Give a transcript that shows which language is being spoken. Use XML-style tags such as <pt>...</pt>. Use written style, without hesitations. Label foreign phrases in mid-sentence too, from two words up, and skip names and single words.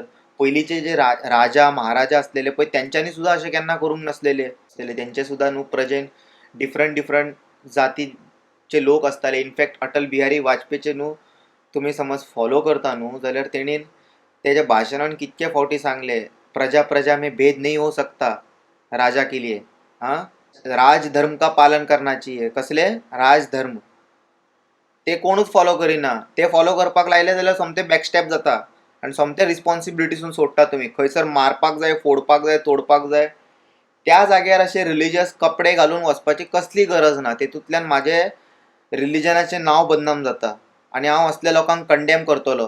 <kok>पयलींचे जे राजा महाराजा असलेले पळय तेंच्यांनी सुद्दां अशें केन्ना करूंक नासलेले. तेंचे सुद्दां न्हू प्रजेन डिफरंट जातीचे लोक असताले. इनफॅक्ट अटल बिहारी वाजपेयीचे न्हू तुम्ही समज फॉलो करता न्हू जाल्यार तेणीन तेज्या भाशणान कितके फावटी सांगले,</kok> <hi>प्रजा में भेद नहीं हो सकता राजा के लिए. राजधर्म का पालन करना चाहिए.</hi> <kok>कसले राजधर्म, ते कोणूच फॉलो करिना. ते फॉलो करपाक लायले जाल्यार सोमते बॅकस्टॅप जाता आनी सोमते रिस्पॉन्सिबिलिटीसून सोडटा तुमी. खंयसर मारपाक जाय, फोडपाक जाय, तोडपाक जाय. त्या जाग्यार अशे रिलिजियस कपडे घालून वचपाची कसली गरज ना. तेतूंतल्यान म्हाजे रिलिजनाचें नांव बदनाम जाता आनी हांव असल्या लोकांक कंडेम करतलो.</kok>